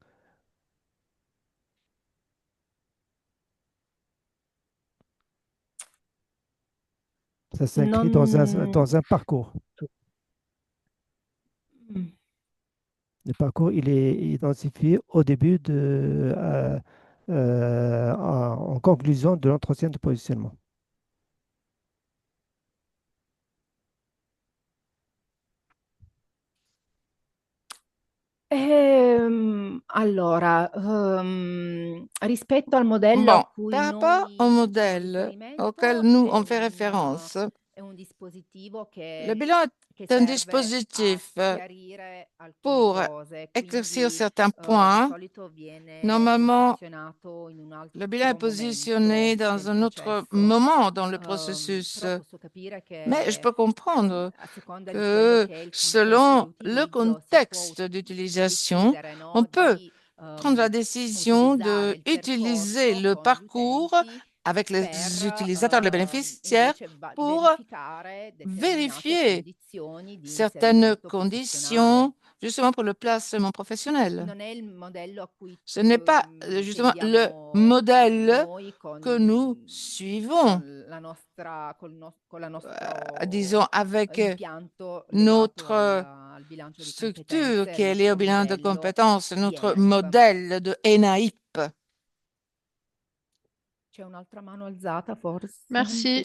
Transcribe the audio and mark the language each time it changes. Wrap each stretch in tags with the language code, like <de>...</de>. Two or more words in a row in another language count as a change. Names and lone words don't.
<fr>Ça s'inscrit</fr> <it>Non...</it> <fr>dans un parcours. Le parcours, il est identifié au début en conclusion de l'entretien de positionnement.</fr> <it>Allora, rispetto al modello a</it> <fr>Bon,</fr> <it>cui</it> <fr>par rapport au</fr> <it>noi facciamo</it> <fr>modèle auquel</fr> <it>riferimento,</it> <fr>nous on fait référence,</fr> <it>è un dispositivo</it> <fr>le bilan</fr> <it>che</it> <fr>est un</fr> <it>serve a</it> <fr>dispositif</fr> <it>chiarire alcune</it> <fr>pour</fr> <it>cose,</it> <fr>éclaircir</fr> <it>quindi</it> <fr>certains</fr> <it>di</it> <fr>points.</fr> <it>solito viene</it> <fr>Normalement,</fr> <it>posizionato in un</it> <fr>le bilan est</fr> <it>altro</it> <fr>positionné</fr> <it>momento</it> <fr>dans</fr> <it>del</it> <fr>un autre</fr> <it>processo.</it> <fr>moment dans le processus.</fr> <it>Però posso capire</it> <fr>Mais je</fr> <it>che</it> <fr>peux comprendre</fr> <it>a seconda di quello</it> <fr>que</fr> <it>che è il contesto di</it> <fr>selon le</fr> <it>utilizzo si può</it> <fr>contexte d'utilisation,</fr> <it>decidere,</it> <fr>on</fr> <it>no,</it> <fr>peut</fr> <it>di</it> <fr>prendre la décision</fr> <it>utilizzare il</it> <fr>d'utiliser</fr> <it>percorso</it> <fr>le</fr> <it>con gli</it> <fr>parcours</fr> <it>utenti</it> <fr>avec les</fr> <it>per</it> <fr>utilisateurs, les bénéficiaires,</fr> <it>invece</it> <fr>pour</fr> <it>verificare determinate</it> <fr>vérifier</fr> <it>condizioni di</it> <fr>certaines</fr> <it>inserimento professionale.</it> <fr>conditions justement pour le placement professionnel.</fr> <it>Non è il modello a cui</it> <fr>Ce n'est pas justement le</fr> <it>tendiamo</it> <fr>modèle</fr> <it>noi con</it> <fr>que nous suivons disons, avec notre structure qui est liée au bilan de compétences, notre modèle de ENAIP. Merci.</fr>